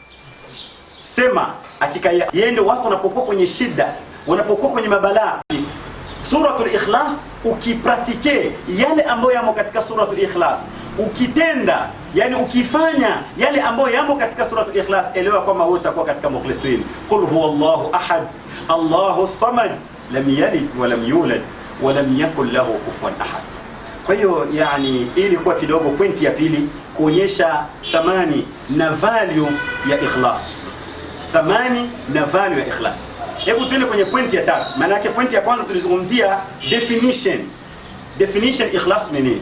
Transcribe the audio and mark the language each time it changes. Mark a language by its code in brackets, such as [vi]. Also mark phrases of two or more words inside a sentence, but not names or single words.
[sw] Sema hakika yeye ndio watu wanapokuwa kwenye shida, wanapokuwa kwenye mabalaa. Suratul ikhlas ukipratike yale ambayo yamo katika suratul ikhlas, ukitenda, yani ukifanya yale ambayo yamo katika suratul ikhlas, elewa kwamba wewe utakuwa katika mukhlisin. [ar] قل هو الله أحد الله صمد لم يلد ولم يولد ولم يكن له كفوا أحد. [sw] Kwa hiyo yani ili kwa kidogo pointi ya pili kuonyesha thamani na value ya ikhlas. Thamani na value ya ikhlas. Hebu tuende kwenye pointi ya tatu. Maana yake pointi ya kwanza tulizungumzia definition. Definition ikhlas ni nini?